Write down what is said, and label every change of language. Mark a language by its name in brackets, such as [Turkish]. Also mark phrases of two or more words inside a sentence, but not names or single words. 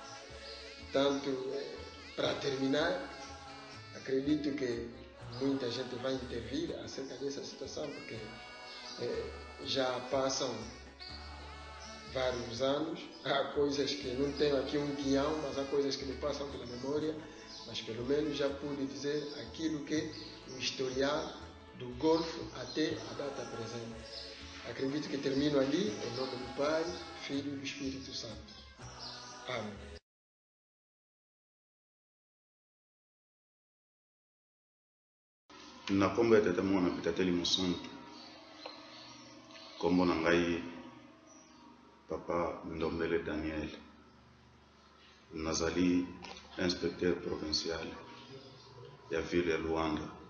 [Portuguese] Portanto, para terminar, acredito que muita gente vai intervir acerca dessa situação, porque já passam vários anos, há coisas que não tenho aqui um guião, mas há coisas que me passam pela memória, mas pelo menos já pude dizer aquilo que o historial do Golfo até a data presente. Acredito que termino ali, em nome do Pai, Filho e do Espírito Santo. Amém. [Lingala] Na kombo ya tata mwana pitateli mosantu kombo na ngai papa Ndombele Daniel, nazali [French] inspecteur provincial [Lingala] ya ville ya Luanda.